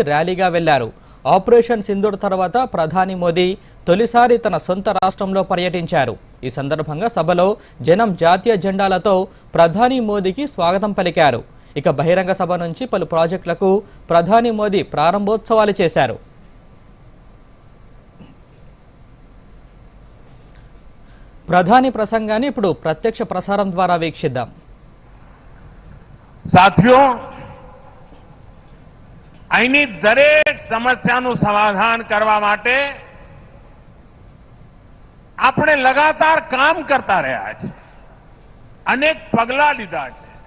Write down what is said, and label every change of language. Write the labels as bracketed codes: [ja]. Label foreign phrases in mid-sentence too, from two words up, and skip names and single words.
[te] ర్యాలీగా వెళ్లారు ఆపరేషన్ సింధూర్ తర్వాత ప్రధాని మోదీ తొలిసారి తన సొంత రాష్ట్రంలో పర్యటించారు ఈ సందర్భంగా సభలో జనం జాతీయ జెండాలతో ప్రధాని మోదీకి స్వాగతం పలికారు ఇక బహిరంగ సభ నుంచి పలు ప్రాజెక్టులకు ప్రధాని మోదీ ప్రారంభోత్సవాలు చేశారు ప్రధాని ప్రసంగాన్ని ఇప్పుడు ప్రత్యక్ష ప్రసారం ద్వారా వీక్షిద్దాం [gu] साथियों અહીંની દરેક સમસ્યાનું સમાધાન કરવા માટે આપણે લગાતાર કામ કરતા રહ્યા છે અનેક પગલાં લીધા છે